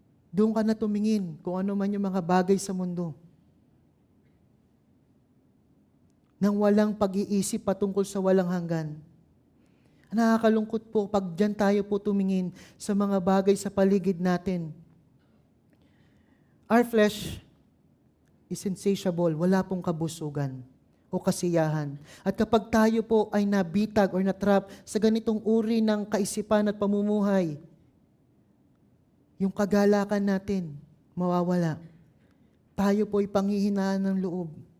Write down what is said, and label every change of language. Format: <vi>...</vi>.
<tl>Doon ka na tumingin kung ano man yung mga bagay sa mundo. Nang walang pag-iisip patungkol sa walang hanggan. Nakakalungkot po pag dyan tayo po tumingin sa mga bagay sa paligid natin.</tl> <en>Our flesh is insatiable.</en> <tl>Wala pong kabusugan o kasiyahan. At kapag tayo po ay nabitag or natrap sa ganitong uri ng kaisipan at pamumuhay, yung kagalakan natin mawawala. Tayo po ay panghihinaan ng loob.</tl>